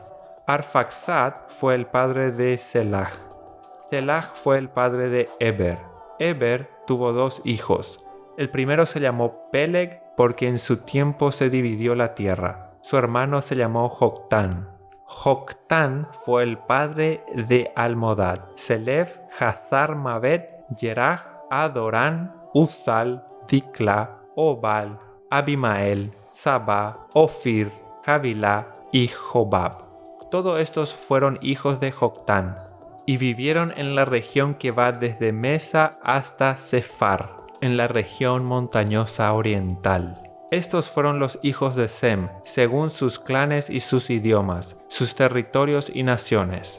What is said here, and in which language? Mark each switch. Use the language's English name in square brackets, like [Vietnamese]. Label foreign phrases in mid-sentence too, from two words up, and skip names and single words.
[Spanish] Arfaxad fue el padre de Selah. Selah fue el padre de Eber. Eber tuvo dos hijos. El primero se llamó Peleg porque en su tiempo se dividió la tierra. Su hermano se llamó Joctán. Joctán fue el padre de Almodad, Selef, Hazar Mabet, Yeraj, Adorán, Uzal, Dikla, Obal, Abimael, Saba, Ofir, Javilá y Jobab. Todos estos fueron hijos de Joctán y vivieron en la región que va desde Mesa hasta Sefar, en la región montañosa oriental. Estos fueron los hijos de Sem, según sus clanes y sus idiomas, sus territorios y naciones.